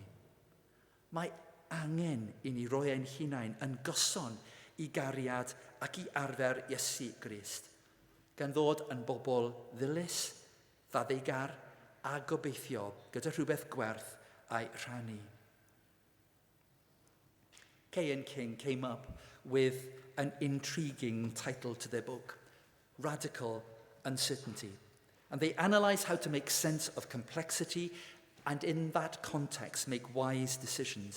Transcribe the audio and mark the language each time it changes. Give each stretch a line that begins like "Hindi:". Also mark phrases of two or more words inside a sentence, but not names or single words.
Welsh: Mae angen i ni roi ein hunain yn gyson i gariad ac i arfer Iesu Grist, gan ddod yn bobl ddilys, ddaddigar a gobeithiol gyda rhywbeth gwerth a'i rhannu.
English: K.N. King came up with an intriguing title to their book, Radical Uncertainty. And they analyze how to make sense of complexity and in that context make wise decisions.